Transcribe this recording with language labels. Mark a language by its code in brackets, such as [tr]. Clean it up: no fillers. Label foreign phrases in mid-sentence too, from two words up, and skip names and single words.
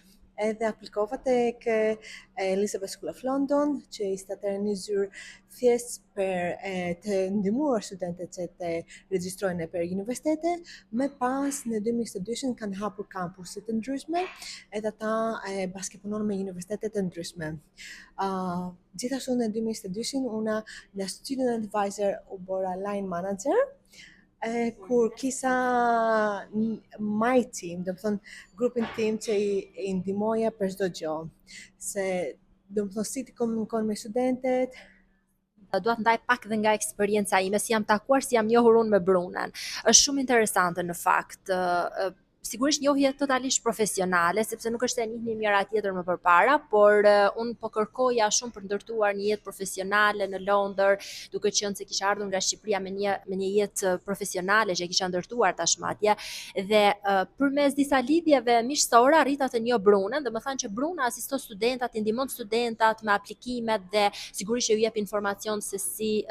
[sq] Edhe aplikova tek Elizabeth School of London, që ishte atëherë një zyrë thjesht për të ndihmuar studentët që të regjistrohen për universitete. Më pas në 2022 kanë hapur kampuse të ndryshme, edhe ata bashkë punojnë me universitete të ndryshme. Gjithashtu në 2022 unë në [en] student advisor [sq] u bëra [en] line manager, [sq] kur kisha [en] my team, [sq] do të thonë grupin tim që i ndihmoja për çdo gjë. Se do të thonë si të komunikon me studentët. Dua të ndaj pak dhe nga eksperjenca ime, si jam takuar, si jam njohur unë me Brunën. Është shumë interesante në fakt. Sigurisht njohje totalisht profesionale, sepse nuk është e njihni njëra tjetër më përpara, por unë po kërkoja shumë për ndërtuar një jetë profesionale në Londër, duke qenë se kisha ardhur nga Shqipëria me një jetë profesionale që kisha ndërtuar tashmë atje, dhe përmes disa lidhjeve miqësore arrita të njoh Brunën, dhe më thanë që Bruna asiston studentat, i ndihmon studentat me aplikimet dhe sigurisht që ju jep informacion se si